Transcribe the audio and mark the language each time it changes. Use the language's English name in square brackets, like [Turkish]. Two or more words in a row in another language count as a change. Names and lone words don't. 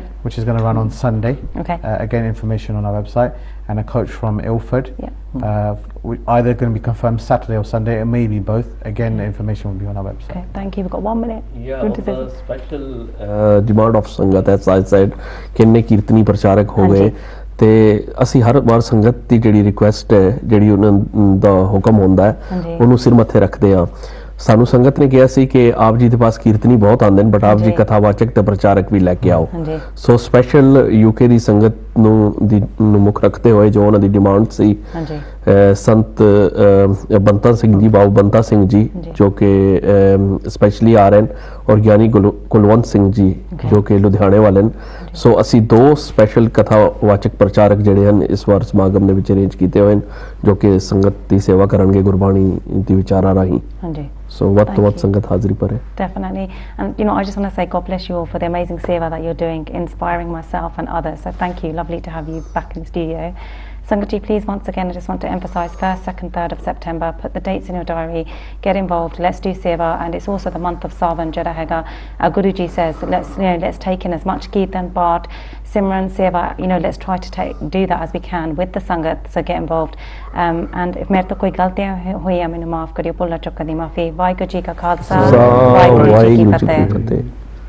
[English] Which is going to run on Sunday. Okay. Again, information on our website, and a coach from Ilford. Yeah. Either going to be confirmed Saturday or Sunday. It may be both. Again, the information will be on our website. Okay. Thank you. We've got 1 minute. Yeah, on the special demand of Sangat, as I said, [Punjabi] ਕਿੰਨੇ ਕੀਰਤਨੀ ਪ੍ਰਚਾਰਕ ਹੋ ਗਏ ਤੇ ਅਸੀਂ ਹਰ ਵਾਰ ਸੰਗਤ ਦੀ ਜਿਹੜੀ ਰਿਕੁਐਸਟ ਹੈ, ਜਿਹੜੀ ਉਹਨਾਂ ਦਾ ਹੁਕਮ ਹੁੰਦਾ ਹੈ, ਉਹਨੂੰ ਸਿਰ ਮੱਥੇ ਰੱਖਦੇ ਆ। ਸਾਨੂੰ ਸੰਗਤ ਨੇ ਕਿਹਾ ਸੀ ਕਿ ਆਪ ਜੀ ਦੇ ਪਾਸ ਕੀਰਤਨੀ ਬਹੁਤ ਆਉਂਦੇ ਨੇ, ਬਟ ਆਪ ਜੀ ਕਥਾਵਾਚਕ ਤੇ ਪ੍ਰਚਾਰਕ ਵੀ ਲੈ ਕੇ ਆਓ। [English] so special [Punjabi] ਯੂਕੇ ਦੀ ਸੰਗਤ ਨੂੰ ਮੁੱਖ ਰੱਖਦੇ ਹੋਏ ਜੋ ਉਹਨਾਂ ਦੀ ਡਿਮਾਂਡ ਸੀ, ਸੰਤ ਬੰਤਾ ਸਿੰਘ ਜੀ, ਬਾਬੂ ਬੰਤਾ ਸਿੰਘ ਜੀ ਜੋ ਕਿ ਸਪੈਸ਼ਲੀ ਆ ਰਹੇ ਨੇ, ਔਰ ਗਿਆਨੀ ਕੁਲਵੰਤ ਸਿੰਘ ਜੀ ਜੋ ਕਿ ਲੁਧਿਆਣੇ ਵਾਲੇ ਨੇ। ਸੋ ਅਸੀਂ 2 ਸਪੈਸ਼ਲ ਕਥਾਵਾਚਕ ਪ੍ਰਚਾਰਕ ਜਿਹੜੇ ਹਨ ਇਸ ਵਾਰ ਸਮਾਗਮ ਦੇ ਵਿੱਚ ਅਰੇਂਜ ਕੀਤੇ ਹੋਏ ਨੇ, ਜੋ ਕਿ ਸੰਗਤ ਦੀ ਸੇਵਾ ਕਰਨਗੇ ਗੁਰਬਾਣੀ ਦੀ ਵਿਚਾਰਾਂ ਰਾਹੀਂ। [English] So what [Punjabi] ਸੰਗਤ ਹਾਜ਼ਰੀ ਪਰ ਹੈ. [English] Definitely. And I just want to say God bless you all for the amazing seva that you're doing, inspiring myself and others. So thank you. Lovely to have you back in the studio. Sangati, please, once again, I just want to emphasise 1st, 2nd, 3rd of September. Put the dates in your diary. Get involved. Let's do seva, and it's also the month of Savan Jada Hega. Our Guruji says, let's take in as much Kirtan, Bhat, Simran, seva. Let's try to do that as we can with the sangat. So get involved. And if [Punjabi] ਮੇਰੇ ਤੋਂ ਕੋਈ ਗ਼ਲਤੀਆਂ ਹੋਈ ਹੈ, ਮੈਨੂੰ ਮਾਫ਼ ਕਰਿਓ. ਭੁੱਲਾਂ ਚੁੱਕਾਂ ਦੀ ਮਾਫ਼ੀ। ਵਾਹਿਗੁਰੂ ਜੀ ਕਾ ਖ਼ਾਲਸਾ। ਵਾਹਿਗੁਰੂ ਜੀ ਕੀ ਫ਼ਤਹਿ.